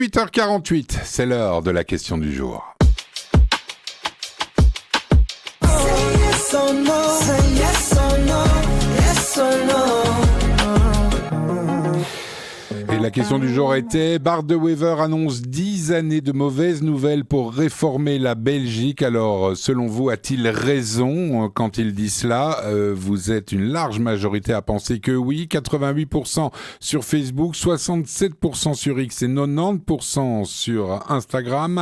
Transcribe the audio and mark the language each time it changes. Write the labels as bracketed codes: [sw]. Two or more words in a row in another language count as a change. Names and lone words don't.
[fr] 8h48, c'est l'heure de la question du jour. [en] Yes or no, say yes or no, yes or no. [fr] Et la question du jour était, Bart de Wever annonce 10 années de mauvaises nouvelles pour réformer la Belgique. Alors, selon vous, a-t-il raison quand il dit cela ? Vous êtes une large majorité à penser que oui, 88% sur Facebook, 67% sur X et 90% sur Instagram.